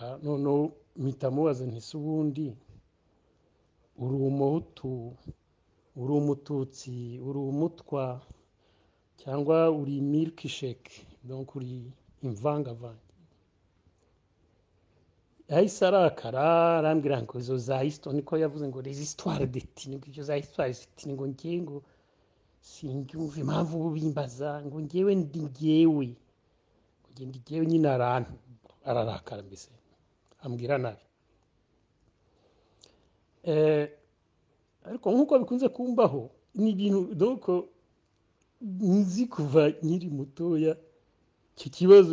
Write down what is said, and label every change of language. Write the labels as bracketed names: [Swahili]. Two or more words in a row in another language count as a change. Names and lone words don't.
[Kinyarwanda] Noneho mpita mubaza nti se ubundi uri umuhutu, uri umututsi, uri umutwa, cyangwa uri milkshake, donc uri imvangavange? Yahise arakara arambwira ngo izo za histoire, niko yavuze ngo [French] les histoires d'ethnie, [Kinyarwanda] ngo izo za [French] histoire d'ethnie [Kinyarwanda] ngo ngiye ngo sinjyumva impamvu bimbaza ngo ngewe ndi ngewe nyine ararakara mbese ambwira nabi. Eh, ariko nk'uko bikunze kumbaho ni ibintu donc nzi kuva nkiri mutoya, icyo kibazo